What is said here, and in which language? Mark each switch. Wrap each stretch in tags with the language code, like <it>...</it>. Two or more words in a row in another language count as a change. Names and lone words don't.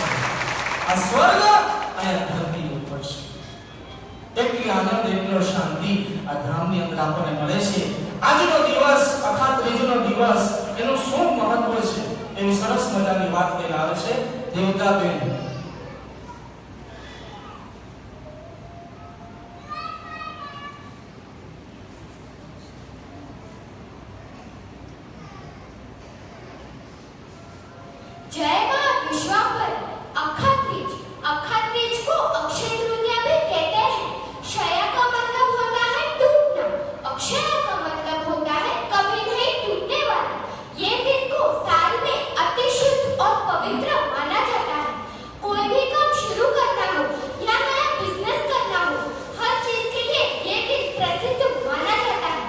<gu>આ સ્વર્ગ અને ધરતી ઉપર છે. એટલી આનંદ, એટલો શાંતિ આ ધામની અંદર આપણને મળે છે. આજનો દિવસ, અખાત ત્રીજનો દિવસ, એનું શું મહત્વ છે એવી સરસ મજાની વાત લઈને આવે છે દેવતાબેન.</gu> <hi>जय मां विश्वापर। अखात्रीज को अक्षय तृतीया भी कहते हैं। क्षय का मतलब होता है टूटना, अक्षय का मतलब होता है कभी नहीं टूटने वाला। ये दिन को साल में अति शुद्ध और पवित्र माना जाता है। कोई भी काम शुरू करना हो या नया बिजनेस करना हो, हर चीज के लिए ये दिन प्रसिद्ध माना जाता है।</hi>